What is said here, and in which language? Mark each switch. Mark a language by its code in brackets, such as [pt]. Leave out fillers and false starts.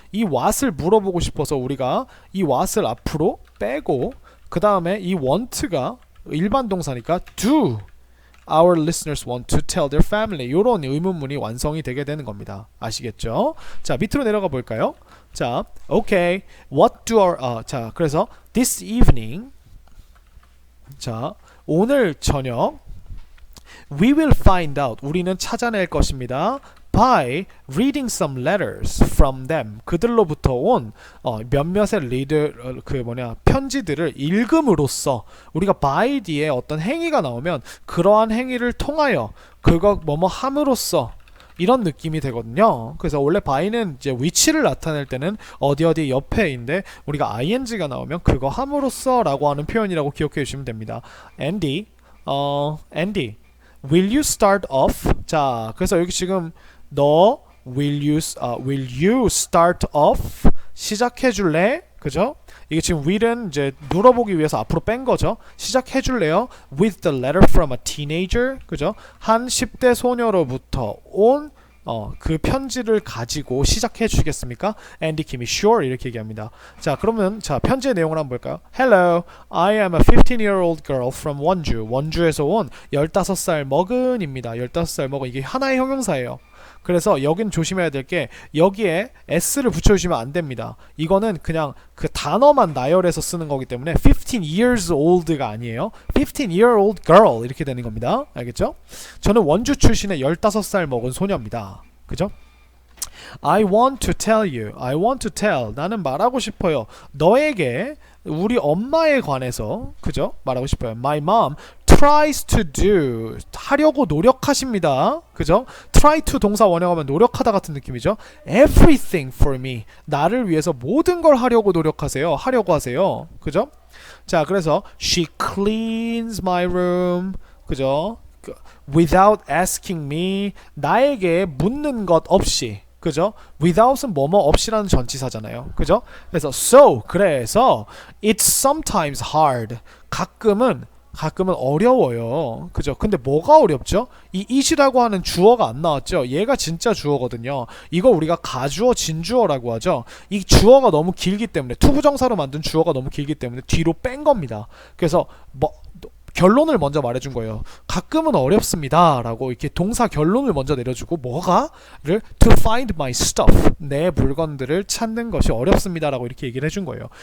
[ko] 이 what을 물어보고 싶어서 우리가 이 what을 앞으로 빼고 그 다음에 이 want가 일반 동사니까 [en] do our listeners want to tell their family [ko] 이런 의문문이 완성이 되게 되는 겁니다. 아시겠죠? 자, 밑으로 내려가 볼까요? 자, okay. [en] What do our 자, 그래서 this evening 자, 오늘 저녁 we will find out [ko] 우리는 찾아낼 것입니다. [en] by reading some letters from them [ko] 그들로부터 온 몇몇의 편지들을 읽음으로써 우리가 by 뒤에 어떤 행위가 나오면 그러한 행위를 통하여 그거 뭐뭐 함으로써 이런 느낌이 되거든요. 그래서 원래 by는 이제 위치를 나타낼 때는 어디 옆에인데 우리가 ing가 나오면 그거 함으로써라고 하는 표현이라고 기억해 주시면 됩니다. [en] Andy, will you start off? [ko] 자, 그래서 여기 지금 [en] will you start off? [ko] 시작해 줄래? 그죠? 이게 지금 will은 이제 물어보기 위해서 앞으로 뺀 거죠. 시작해 줄래요? [en] With the letter from a teenager. [ko] 그죠? 한 10대 소녀로부터 온 그 편지를 가지고 시작해 주시겠습니까? 앤디 킴이 sure 이렇게 얘기합니다. 자, 그러면 자, 편지의 내용을 한번 볼까요? [en] Hello, I am a 15-year-old girl from 원주. [ko] 원주에서 온 15살 먹은입니다. 15살 먹은 이게 하나의 형용사예요. 그래서 여긴 조심해야 될 게 여기에 s를 붙여주시면 안 됩니다. 이거는 그냥 그 단어만 나열해서 쓰는 거기 때문에 15 years old가 아니에요. 15-year-old girl 이렇게 되는 겁니다. 알겠죠? 저는 원주 출신의 15살 먹은 소녀입니다. 그죠? [en] I want to tell you. I want to tell. [ko] 나는 말하고 싶어요. 너에게 우리 엄마에 관해서 그죠? 말하고 싶어요. [en] My mom tries to do. [ko] 하려고 노력하십니다. 그죠? try to 동사 원형하면 노력하다 같은 느낌이죠. [en] Everything for me. [ko] 나를 위해서 모든 걸 하려고 노력하세요. 하려고 하세요. 그죠? 자, 그래서 [en] she cleans my room. [ko] 그죠? [en] Without asking me. [ko] 나에게 묻는 것 없이. 그죠? without은 뭐뭐 없이라는 전치사잖아요. 그죠? 그래서 그래서 [en] it's sometimes hard. [ko] 가끔은 어려워요. 그죠? 근데 뭐가 어렵죠? 이 it이라고 하는 주어가 안 나왔죠? 얘가 진짜 주어거든요. 이거 우리가 가주어, 진주어라고 하죠. 이 주어가 너무 길기 때문에 투부정사로 만든 주어가 너무 길기 때문에 뒤로 뺀 겁니다. 그래서 결론을 먼저 말해준 거예요. 가끔은 어렵습니다 라고 이렇게 동사 결론을 먼저 내려주고 뭐가를 [en] to find my stuff [ko] 내 물건들을 찾는 것이 어렵습니다 라고 이렇게 얘기를 해준 거예요.